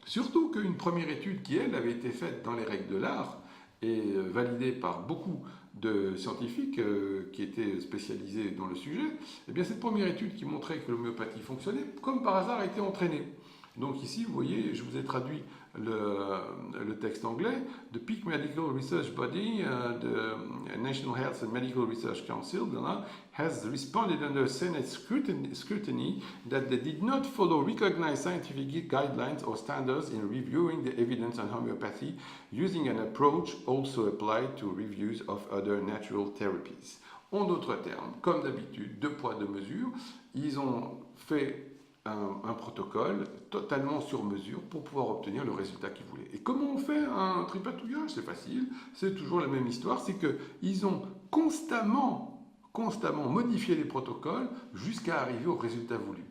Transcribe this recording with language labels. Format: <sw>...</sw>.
<fr>Surtout qu'une première étude qui, elle, avait été faite dans les règles de l'art et validée par beaucoup de scientifiques qui étaient spécialisés dans le sujet, eh bien cette première étude qui montrait que l'homéopathie fonctionnait, comme par hasard, a été entraînée. Donc ici, vous voyez, je vous ai traduit le texte anglais.</fr> <en>The Peak Medical Research Body, the National Health and Medical Research Council, has responded under Senate scrutiny that they did not follow recognized scientific guidelines or standards in reviewing the evidence on homeopathy, using an approach also applied to reviews of other natural therapies.</en> <fr>En d'autres termes, comme d'habitude, deux poids, deux mesures, ils ont fait un protocole totalement sur mesure pour pouvoir obtenir le résultat qu'ils voulaient. Et comment on fait un tripatouillage? C'est facile, c'est toujours la même histoire, c'est qu'ils ont constamment modifié les protocoles jusqu'à arriver au résultat voulu.</fr>